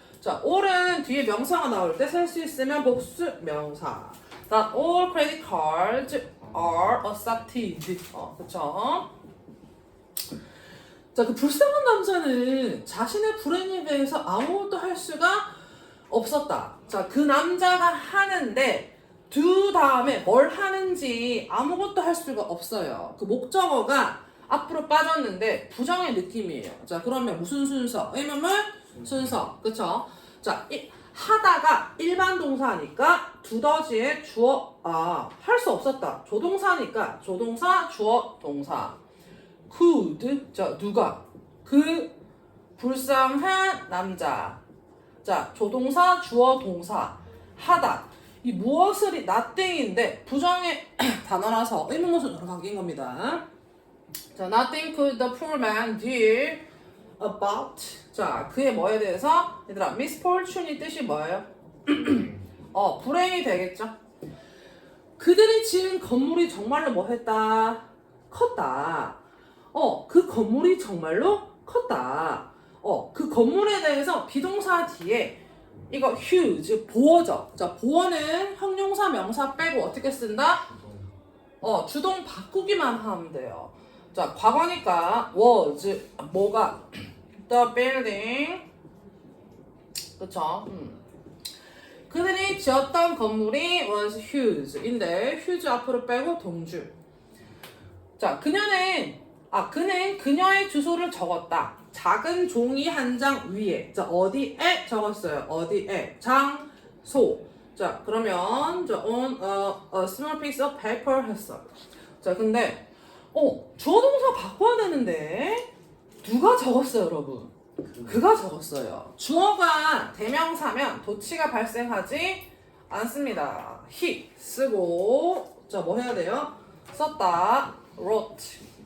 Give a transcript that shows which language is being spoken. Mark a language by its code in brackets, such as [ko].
[ko] 자, all은 뒤에 명사가 나올 때 쓸 수 있으면 복수 명사. [en] Not all credit cards are accepted. [ko] 그쵸? 자, 그 불쌍한 남자는 자신의 불행에 대해서 아무것도 할 수가 없었다. 자, 그 남자가 하는데 do 다음에 뭘 하는지 아무것도 할 수가 없어요. 그 목적어가 앞으로 빠졌는데 부정의 느낌이에요. 자, 그러면 무슨 순서? 의문문 순서. 그쵸? 자, 하다가 일반 동사니까 두더지의 주어, 할 수 없었다. 조동사니까 조동사, 주어, 동사. could, 자, 누가? 그 불쌍한 남자. 자, 조동사, 주어, 동사. 하다. 이 무엇을이 nothing인데 부정의 단어라서 의문문순으로 바뀐 겁니다. [en] 자, nothing could the poor man do about. [ko] 자, 그의 뭐에 대해서? 얘들아, misfortune이 뜻이 뭐예요? 불행이 되겠죠. 그들이 지은 건물이 정말로 뭐 했다? 컸다. 그 건물이 정말로 컸다. 그 건물에 대해서 비동사 뒤에 이거 huge, 보어죠. 자, 보어는 형용사, 명사 빼고 어떻게 쓴다? 주동 바꾸기만 하면 돼요. 자, 과거니까 was, 뭐가? [en] The building. [ko] 그쵸? 그들이 지었던 건물이 was huge인데 huge 앞으로 빼고 동주. 자, 그는 그녀의 주소를 적었다. 작은 종이 한 장 위에. 자, 어디에 적었어요? 어디에? 장소. 자, 그러면 [en] on a small piece of paper [ko] 했어. 자, 근데 주어 동사 바꿔야 되는데 누가 적었어요, 여러분? 그가 적었어요. 주어가 대명사면 도치가 발생하지 않습니다. he 쓰고 자, 뭐 해야 돼요? 썼다. wrote.